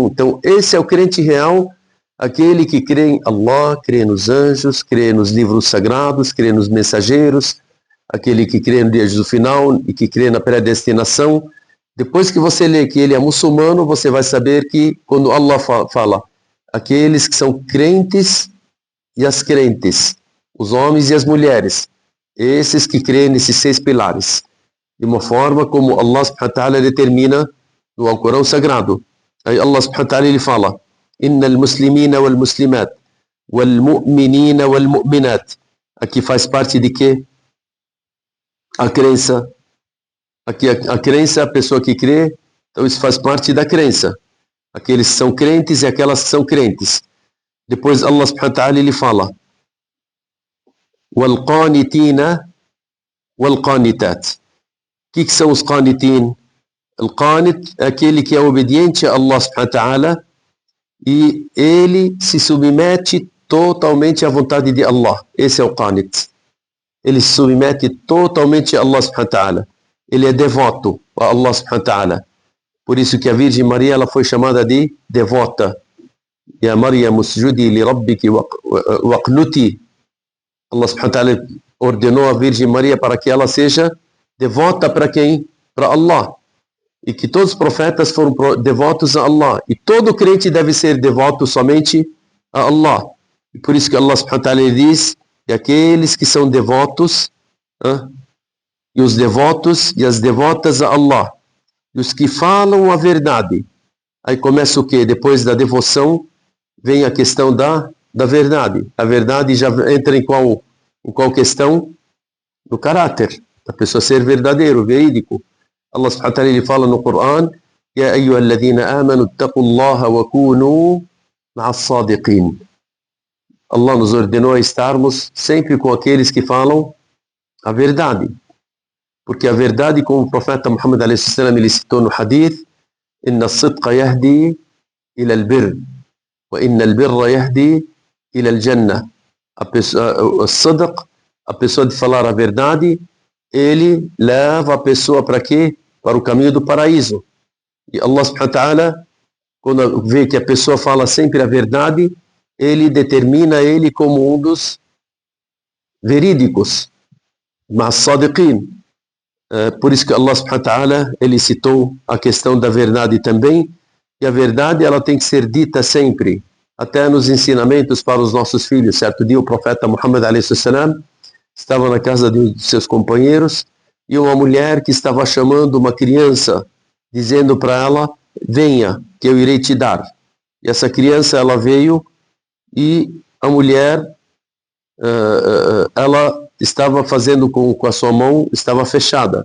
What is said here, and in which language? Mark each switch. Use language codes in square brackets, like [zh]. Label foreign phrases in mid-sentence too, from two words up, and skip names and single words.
[pt] Então, esse é o crente real, aquele que crê em Allah, crê nos anjos, crê nos livros sagrados, crê nos mensageiros, aquele que crê no dia do final e que crê na predestinação. Depois que você lê que ele é muçulmano, você vai saber que quando Allah fala aqueles que são crentes e as crentes, os homens e as mulheres, esses que creem nesses 6 pilares, de uma forma como [ar] الله سبحانه وتعالى [pt] determina no Alcorão Sagrado. Aí [ar] الله سبحانه وتعالى [pt] ele fala: [ar] إن المسلمين والمسلمات والمؤمنين والمؤمنات. [pt] Aqui faz parte de quê? A crença. Aqui a crença é a pessoa que crê, então isso faz parte da crença. Aqueles que são crentes e aquelas que são crentes. Depois [ar] الله سبحانه وتعالى [pt] ele fala: [ar] والقانتين والقانتات. [pt] O que são os qanitin? O qanit é aquele que é obediente a [ar] الله سبحانه وتعالى [pt] e ele se submete totalmente à vontade de Allah. Esse é o qanit. Ele se submete totalmente a [ar] الله سبحانه وتعالى. [pt] Ele é devoto a [ar] الله سبحانه وتعالى. [pt] Por isso que a Virgem Maria ela foi chamada de devota. [ar] يا مريم اسجدي لربك واقنتي. الله سبحانه وتعالى [pt] ordenou a Virgem Maria para que ela seja devota para quem? Para Allah. E que todos os profetas foram devotos a Allah. E todo crente deve ser devoto somente a Allah. E por isso que [ar] الله سبحانه وتعالى [pt] diz que aqueles que são devotos, e os devotos e as devotas a Allah, e os que falam a verdade. Aí começa o quê? Depois da devoção, vem a questão da verdade. A verdade já entra em qual questão? No caráter. A pessoa ser verdadeiro, verídico. [ar] الله سبحانه وتعالى [pt] ele fala no Coran: [ar] يا أيها الذين آمنوا اتقوا الله وكونوا مع الصادقين. [pt] Allah nos ordenou a estarmos sempre com aqueles que falam a verdade. Porque a verdade, como o profeta Muhammad [ar] عليه السلام [pt] ele citou no hadith: [ar] إن الصدق يهدي إلى البر وإن البر يهدي إلى الجنة. [pt] A pessoa de falar a verdade, ele leva a pessoa para quê? Para o caminho do paraíso. E [ar] الله سبحانه وتعالى, [pt] quando vê que a pessoa fala sempre a verdade, ele determina ele como um dos verídicos, mas sadiqin. Por isso que [ar] الله سبحانه وتعالى [pt] ele citou a questão da verdade também. E a verdade ela tem que ser dita sempre, até nos ensinamentos para os nossos filhos. Certo dia o profeta Muhammad [ar] عليه السلام [pt] estava na casa de seus companheiros e uma mulher que estava chamando uma criança, dizendo para ela: venha, que eu irei te dar. E essa criança ela veio e a mulher ela estava fazendo com a sua mão, estava fechada.